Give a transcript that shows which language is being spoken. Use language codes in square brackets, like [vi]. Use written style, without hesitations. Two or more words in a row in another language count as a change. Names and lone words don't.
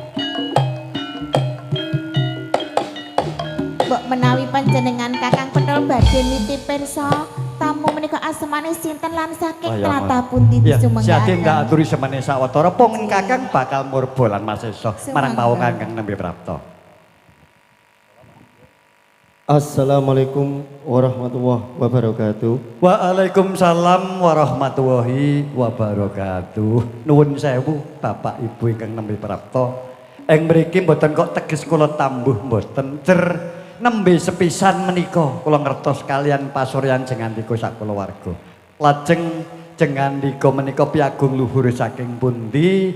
[jv] Mbok menawi panjenengan Kakang Pentul badhe nitip pirsa tamu menika asmane sinten lan saking Kaya tlatah ngono. pundi Iya, Si Adi ndak disumenggaken. aturi semene sawetara pun Kakang bakal murba lan masesa marang Sumangga. pawongan kang nembe prapta. [ar] السلام عليكم ورحمة الله وبركاته. وعليكم السلام ورحمة الله وبركاته. [jv] Nuwun sewu Bapak Ibu ingkang nembe prapta. Ing mriki mboten kok teges kula tambuh mboten cer nembe sepisan menika kula ngertos kalian pasuryan jengandika sak kulawarga. Lajeng jengandika menika piagung luhur saking pundi?